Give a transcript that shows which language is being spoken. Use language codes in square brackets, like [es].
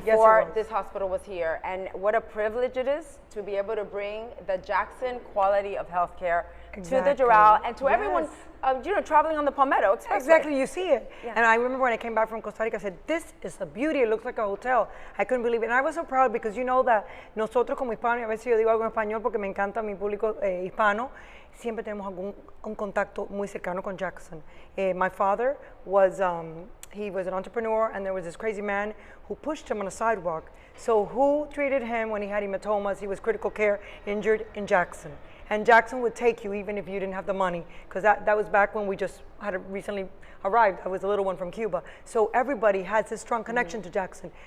[en] Before this hospital was here. And what a privilege it is to be able to bring the Jackson quality of healthcare to the Doral and to everyone traveling on the Palmetto Expressway. Exactly, you see it. Yeah. And I remember when I came back from Costa Rica, I said, this is a beauty, it looks like a hotel. I couldn't believe it. And I was so proud because you know that [es] nosotros como hispanos, y a veces yo digo algo en español porque me encanta mi público hispano, siempre tenemos un contacto muy cercano con Jackson. [en] My father was, he was an entrepreneur, and there was this crazy man who pushed him on a sidewalk. So who treated him when he had hematomas? He was critical care injured in Jackson. And Jackson would take you even if you didn't have the money, because that was back when we just had recently arrived. I was a little one from Cuba. So everybody has this strong connection to Jackson.